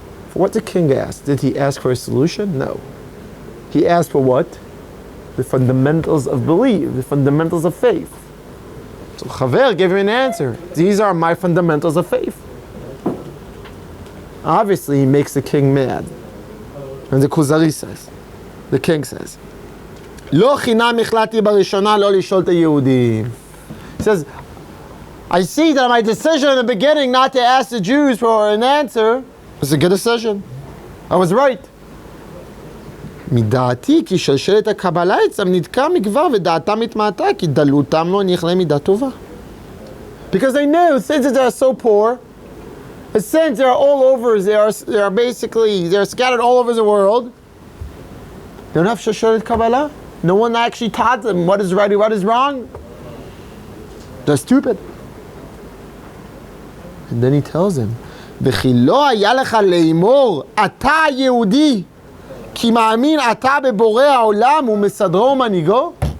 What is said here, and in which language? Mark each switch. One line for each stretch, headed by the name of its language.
English: For what the king asked, did he ask for a solution? No. He asked for what? The fundamentals of belief, the fundamentals of faith. So Chaver gave him an answer. These are my fundamentals of faith. Obviously, he makes the king mad. And the Kuzari says, the king says,
Hebrew: לא חינם החלטתי בראשונה לא לשאול את היהודים.
English: He says, I see that my decision in the beginning not to ask the Jews for an answer was a good decision. I was right.
Hebrew: מדעתי כי שלשלת הקבלה אצלם נתקע מכבר ודעתם התמעטה כי דלותם לא נכלה מידה טובה.
English: Because they knew, since they are so poor, and since they are all over, they are scattered all over the world, they don't have
Hebrew: שלשלת קבלה.
English: No one actually taught them what is right and what is wrong. They're stupid.
Hebrew: And then he tells him, וכי לא היה לך לאמור, אתה יהודי, כי מאמין אתה בבורא העולם ומסדרו ומנהיגו?